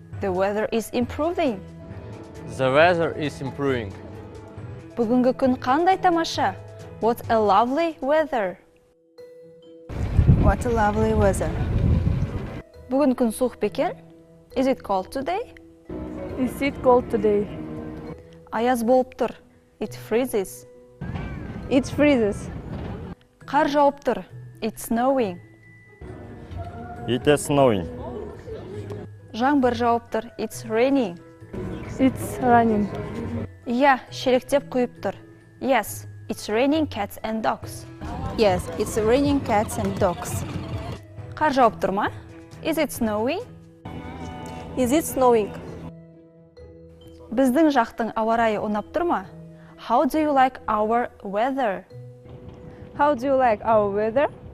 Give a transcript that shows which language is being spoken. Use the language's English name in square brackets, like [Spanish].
[English] The weather is improving. The weather is improving. [Kazakh] Бүгінгі күн қандай тамаша? [English] What a lovely weather. What a lovely weather. [Kazakh] Бүгін күн суық бекен? [English] Is it cold today? Is it cold today? [Kazakh] Аяз болып тұр. [English] It freezes. It freezes. [Kazakh] Қар жауып тұр. [English] It's snowing. It is snowing. [Kazakh] Жаңбыр жауып тұр. [English] It's raining. It's raining. [Kazakh] Иә, шелектеп құйып тұр. [English] Yes, it's raining cats and dogs. Yes, it's raining cats and dogs. [Kazakh] Қар жауып тұр ма? [English] Is it snowing? Is it snowing? [Kazakh] Біздің жақтың ауа райы ұнап тұр ма? [English] How do you like our weather? How do you like our weather?